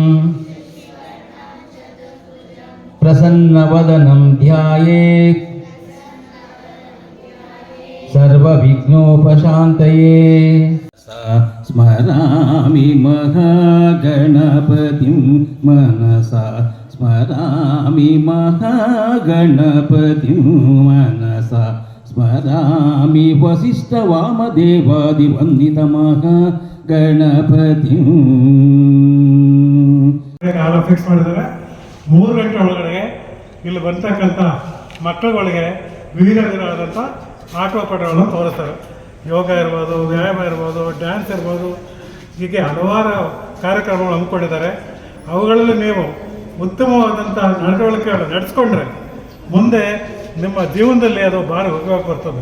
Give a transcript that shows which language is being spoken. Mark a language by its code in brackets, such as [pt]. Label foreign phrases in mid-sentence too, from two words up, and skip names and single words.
[sa] प्रसन्नवदनं ध्यायेत् सर्वविघ्नोपशान्तये स्मरामि महागणपतिं मनसा स्मरामि महागणपतिं मनसा स्मरामि वसिष्ठवामदेवादिवन्दितमहागणपतिं. [kn] 3 ಗಂಟೆ ಒಳಗಡೆ ಇಲ್ಲಿ ಬರ್ತಕ್ಕಂಥ ಮಕ್ಕಳುಗಳಿಗೆ ವಿವಿಧ ವಿಧವಾದಂಥ ಆಟೋಪಾಠಗಳನ್ನು ತೋರಿಸ್ತಾರೆ. ಯೋಗ ಇರ್ಬೋದು, ವ್ಯಾಯಾಮ ಇರ್ಬೋದು, ಡ್ಯಾನ್ಸ್ ಇರ್ಬೋದು, ಹೀಗೆ ಹಲವಾರು ಕಾರ್ಯಕ್ರಮಗಳು ಹಮ್ಮಿಕೊಂಡಿದ್ದಾರೆ. ಅವುಗಳಲ್ಲಿ ನೀವು ಉತ್ತಮವಾದಂಥ ನಡವಳಿಕೆಗಳನ್ನು ನಡೆಸ್ಕೊಂಡ್ರೆ ಮುಂದೆ ನಿಮ್ಮ ಜೀವನದಲ್ಲಿ ಅದು ಭಾರಿ ಉಪಯೋಗ ಬರ್ತದೆ.